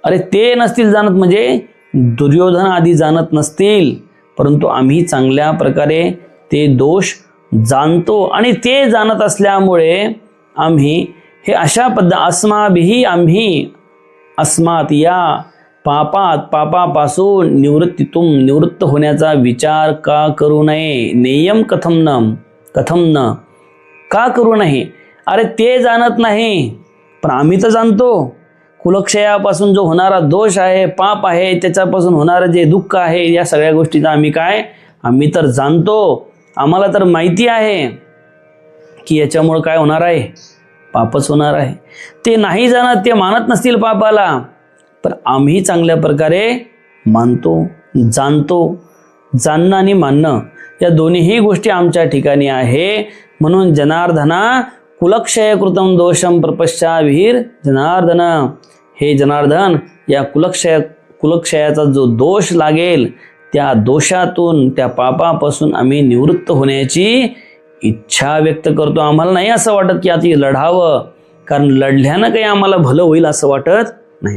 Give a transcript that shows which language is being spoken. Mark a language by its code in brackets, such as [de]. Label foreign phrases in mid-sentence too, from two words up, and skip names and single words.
[mr] अरे ते नसतील जाणत म्हणजे दुर्योधन आधी जाणत नसतील, परंतु आम्ही चांगल्या प्रकारे ते दोष जाणतो आणि ते जाणत असल्यामुळे आम्ही हे अशा अस्माभिही आम्ही अस्मात या पापापासून निवृत्त होण्याचा विचार का करू नये. [sa] नेयम कथम न [mr] का करू नये. अरे ते जाणत नाही पण आम्ही तर जाणतो. कुलक्षयापासून जो होणारा दोष आहे, पाप आहे, त्याच्यापासून होणारं जे दुःख आहे, या सगळ्या गोष्टीचा आम्ही तर जाणतो. आम्हाला तर माहिती आहे की याच्यामुळे काय होणार आहे, पापच होणार आहे. ते नाही जाणत, ते मानत नसतील पापाला, पण आम्ही चांगल्या प्रकारे मानतो, जाणतो. जाणणं आणि मानणं या दोन्हीही गोष्टी आमच्या ठिकाणी आहे. म्हणून [sa] जनार्दना कुलक्षय कृतम दोषम प्रपश्चाविहीर जनार्दन. [mr] हे जनार्दन, या कुलक्षयाचा जो दोष लागेल, त्या दोषातून, त्या पापापासून आम्ही निवृत्त होण्याची इच्छा व्यक्त करतो. आम्हाला नाही असं वाटत की आता लढावं, कारण लढल्यानं काही आम्हाला भलं होईल असं वाटत नाही.